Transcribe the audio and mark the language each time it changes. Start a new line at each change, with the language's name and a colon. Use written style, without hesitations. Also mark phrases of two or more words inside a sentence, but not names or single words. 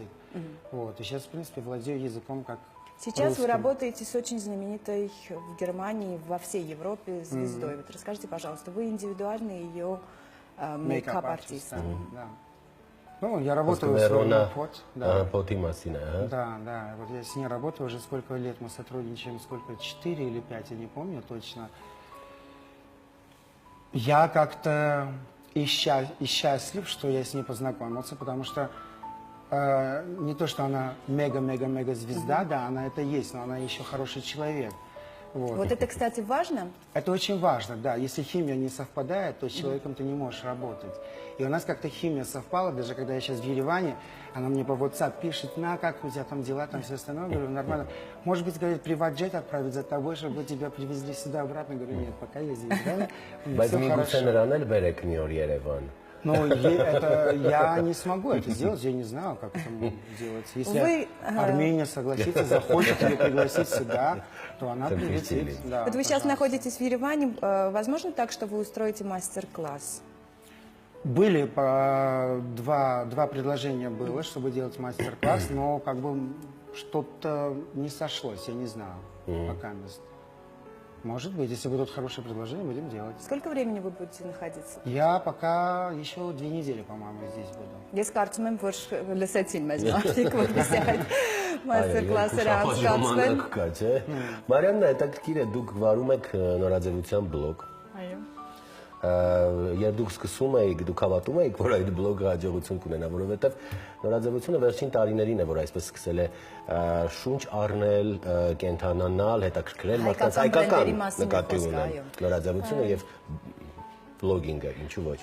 Russian: Вот, и сейчас, в принципе, владею языком как Сейчас русским. вы работаете с очень знаменитой в Германии, во всей Европе звездой. Вот расскажите, пожалуйста, вы индивидуальный ее мейкап-артист. Да. Ну, я работаю с Роной Пот. Да.
Armenian: Պոտի մասին է, հա։
Russian: Да. Вот я с ней работаю уже сколько лет, мы сотрудничаем, 4 или 5, я не помню точно. Я как-то и счастлив, что я с ней познакомился, потому что не то, что она мега-мега-мега звезда, да, она это есть, но она еще хороший человек. Вот это, кстати, важно? Это очень важно, да. Если химия не совпадает, то с человеком ты не можешь работать. И у нас как-то химия совпала, даже когда я сейчас в Ереване, она мне по WhatsApp пишет, как у тебя там дела, там все остальное. Говорю, нормально. Может быть, говорит, приват-джет отправить за тобой, чтобы тебя привезли сюда обратно. Говорю, нет, пока я здесь, да,
Armenian: Բայց
Russian: все
Armenian: մի գուցե
Russian: хорошо.
Armenian: նրան էլ բերեք մի օր Երևան։
Russian: Но я не смогу это сделать, я не знаю, как это делать. Если Армения согласится, захочет ее пригласить сюда, то она прилетит. Да, Вот вы сейчас пожалуйста. находитесь в Ереване. Возможно так, что вы устроите мастер-класс? Были два предложения было, чтобы делать мастер-класс, но как бы что-то не сошлось, я не знаю, пока мест. Может быть, если будут хорошие предложения, будем делать. Сколько времени вы будете находиться? Я пока еще 2 недели, по-моему, здесь буду.
Armenian: Ես կարծում եմ, որ լսեցին մեզ մարդիկ, որպեսզի այդ մաստեր-կլասերը անցկացվեն։ կա, չէ։ Մարիաննա, հետաքրքիր է, դուք վարում եք նորաձևության բլոգ։ Այո։ Երբ դուք սկսում եք, դուք հավատում եք, որ այդ բլոգը հաջողություն կունենա, որովհետև նորաձևությունը վերջին տարիներին է, որ այսպես սկսել է շունչ առնել, կենթանանալ, հետաքրքրել մարդկանց հայկական նկատի ունեն նորաձևությունը եւ վլոգինգը, ինչու ոչ։